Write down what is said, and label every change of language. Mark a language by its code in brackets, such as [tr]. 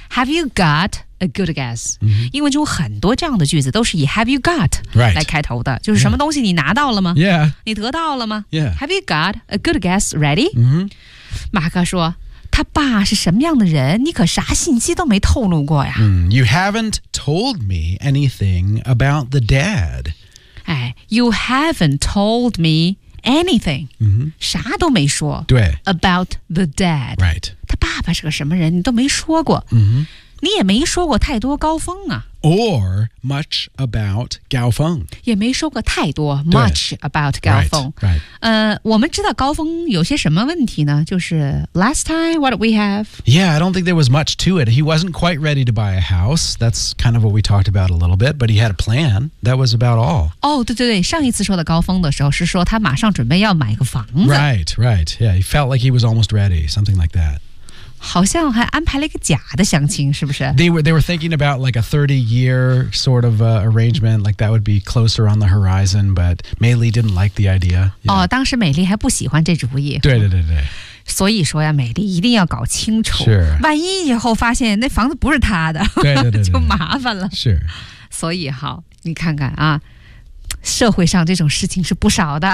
[en] Have you got... A good guess.、 Mm-hmm. [zh] 英文中很多这样的句子都是以 have you got、 [en] right. [zh] 来开头的，就是什么东西你拿到了吗？ [en] Yeah. [zh] 你得到了吗？ [en] Yeah. Have you got a good guess ready?、 Mm-hmm. [zh] 马克说，他爸是什么样的人？你可啥信息都没透露过呀。 [en] You haven't told me anything about the dad. 哎 ，You haven't told me anything.、 Mm-hmm. [zh] 啥都没说。对。 [en] About the dad. Right. [zh] 他爸爸是个什么人？你都没说过。嗯、mm-hmm.。你也没说过太多高峰啊 [en] Or much about 高峰 [zh] 也没说过太多 [en] much about [zh] 高峰 [en] right, right. [zh] 我们知道高峰有些什么问题呢就是 [en] last time what did we have Yeah I don't think there was much to it He wasn't quite ready to buy a house That's kind of what we talked about a little bit But he had a plan That was about all [zh] 哦、oh, 对对对上一次说的高峰的时候是说他马上准备要买个房子 [en] Right right Yeah he felt like he was almost ready Something like that [zh] 好像还安排了一个假的相亲，是不是 [en] ？They were thinking about like a 30-year sort of arrangement, like that would be closer on the horizon. But 美丽 didn't like the idea. Yeah. [zh] 哦，当时美丽还不喜欢这主意。对对对对。所以说呀，美丽一定要搞清楚，是万一以后发现那房子不是她的，对对对对就麻烦了。是。所以好，你看看啊，社会上这种事情是不少的。